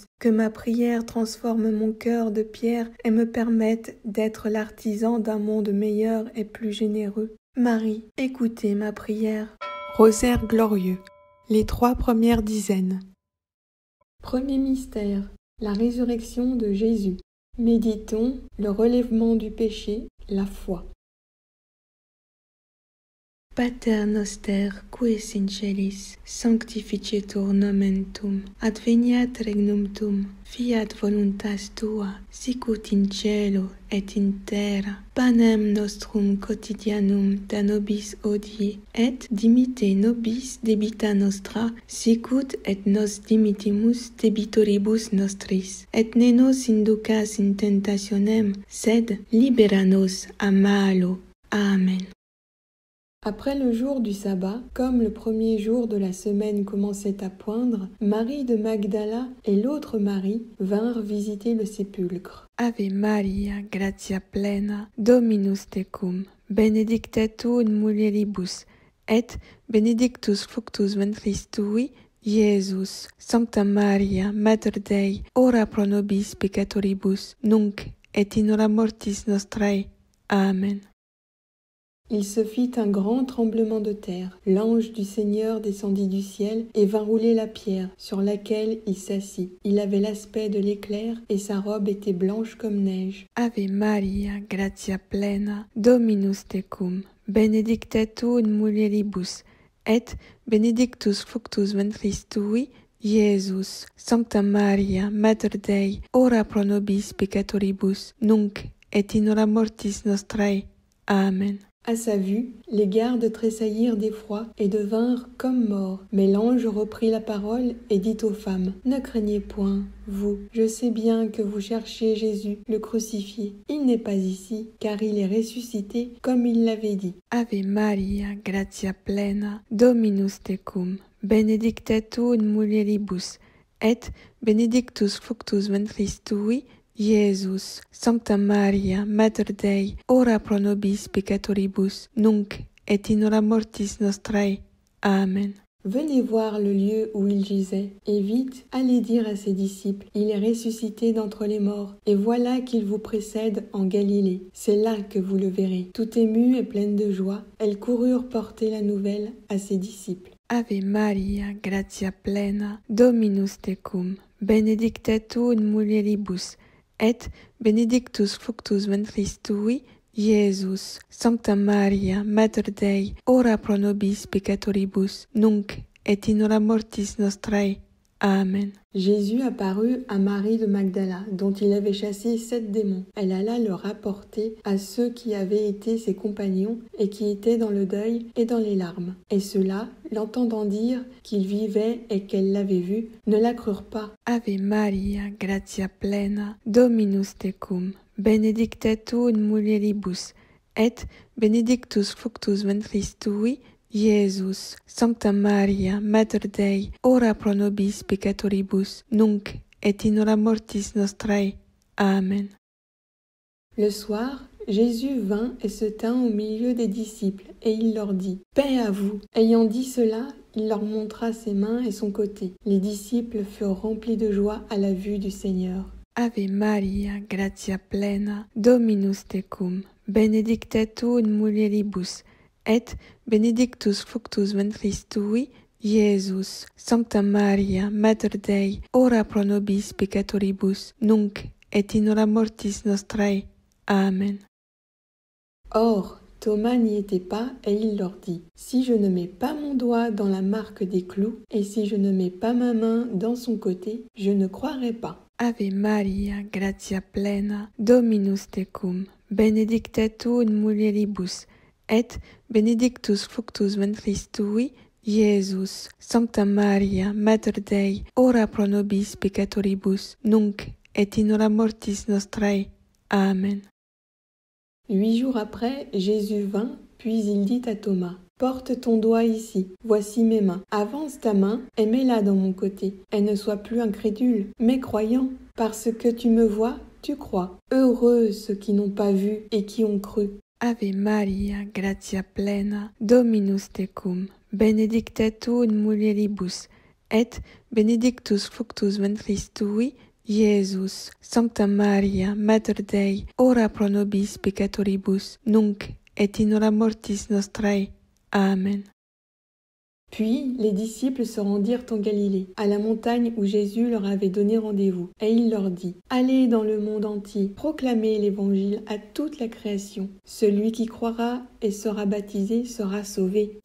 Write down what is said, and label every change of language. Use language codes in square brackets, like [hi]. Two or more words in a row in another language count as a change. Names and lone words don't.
[fr] Que ma prière transforme mon cœur de pierre et me permette d'être l'artisan d'un monde meilleur et plus généreux. Marie, écoutez ma prière. Rosaire glorieux. Les 3 premières dizaines. Premier mystère, la résurrection de Jésus. Méditons le relèvement du péché, la foi. [la] Pater noster, qui es in celis, sanctificetur nomen tuum, adveniat regnum tuum, fiat voluntas tua, sicut in cielo et in terra. Panem nostrum quotidianum da nobis hodie, et dimitte nobis debita nostra, sicut et nos dimittimus debitoribus nostris. Et ne nos inducas in tentationem, sed libera nos a malo. Amen. [fr] Après le jour du sabbat, comme le premier jour de la semaine commençait à poindre, Marie de Magdala et l'autre Marie vinrent visiter le sépulcre. [la] Ave Maria, gratia plena, Dominus tecum, benedicta tu in mulieribus, et benedictus fructus ventris tui, Iesus. Sancta Maria, Mater Dei, ora pro nobis peccatoribus, nunc et in hora mortis nostrae. Amen. [fr] Il se fit un grand tremblement de terre. L'ange du Seigneur descendit du ciel et vint rouler la pierre sur laquelle il s'assit. Il avait l'aspect de l'éclair et sa robe était blanche comme neige. Ave Maria, gratia plena, Dominus tecum, benedicta tu in mulieribus, et benedictus fructus ventris tui, Iesus. Sancta Maria, Mater Dei, ora pro nobis peccatoribus, nunc et in hora mortis nostrae. Amen. À sa vue, les gardes tressaillirent d'effroi et devinrent comme morts. Mais l'ange reprit la parole et dit aux femmes, « Ne craignez point, vous, je sais bien que vous cherchez Jésus, le crucifié. Il n'est pas ici, car il est ressuscité comme il l'avait dit. » [la] Ave Maria, gratia plena, Dominus tecum, benedicta tu in mulieribus, et benedictus fructus ventris tui, Iesus. Sancta Maria, Mater Dei, ora pro nobis peccatoribus, nunc et in hora mortis nostrae. Amen. [fr] Venez voir le lieu où il gisait, et vite, allez dire à ses disciples, il est ressuscité d'entre les morts, et voilà qu'il vous précède en Galilée. C'est là que vous le verrez. Tout émue et pleine de joie, elles coururent porter la nouvelle à ses disciples. [la] Ave Maria, gratia plena, Dominus tecum, benedicta tu in mulieribus, et benedictus fructus ventris tui, Iesus. Sancta Maria, Mater Dei, ora pro nobis peccatoribus, nunc et in hora mortis nostrae. Amen. [fr] Jésus apparut à Marie de Magdala, dont il avait chassé 7 démons. Elle alla le rapporter à ceux qui avaient été ses compagnons et qui étaient dans le deuil et dans les larmes. Et ceux-là, l'entendant dire qu'il vivait et qu'elle l'avait vu, ne la crurent pas. [la] Ave Maria, gratia plena, Dominus tecum, benedicta tu in mulieribus, et benedictus fructus ventris tui, Iesus. Sancta Maria, Mater Dei, ora pro nobis peccatoribus, nunc et in hora mortis nostrae. Amen. [fr] Le soir, Jésus vint et se tint au milieu des disciples, et il leur dit « Paix à vous !» Ayant dit cela, il leur montra ses mains et son côté. Les disciples furent remplis de joie à la vue du Seigneur. [la] Ave Maria, gratia plena, Dominus tecum, benedicta tu in mulieribus, et benedictus fructus ventris tui, Iesus. Sancta Maria, Mater Dei, ora pro nobis peccatoribus, nunc et in hora mortis nostrae. Amen. [fr] Or, Thomas n'y était pas, et il leur dit « Si je ne mets pas mon doigt dans la marque des clous, et si je ne mets pas ma main dans son côté, je ne croirai pas. » [la] Ave Maria, gratia plena, Dominus tecum, benedicta tu in mulieribus, et benedictus fructus ventris tui, Iesus. Sancta Maria, Mater Dei, ora pro nobis peccatoribus, nunc et in hora mortis nostrae. Amen. [fr] 8 jours après, Jésus vint, puis il dit à Thomas, « Porte ton doigt ici, voici mes mains. Avance ta main et mets-la dans mon côté. Et ne sois plus incrédule, mais croyant. Parce que tu me vois, tu crois. Heureux ceux qui n'ont pas vu et qui ont cru. » [la] Ave Maria, gratia plena, Dominus tecum, benedicta tu in mulieribus, et benedictus fructus ventris tui, Iesus. Sancta Maria, Mater Dei, ora pro nobis peccatoribus, nunc et in hora mortis nostrae. Amen. [fr] Puis les disciples se rendirent en Galilée, à la montagne où Jésus leur avait donné rendez-vous. Et il leur dit, « Allez dans le monde entier, proclamez l'Évangile à toute la création. Celui qui croira et sera baptisé sera sauvé.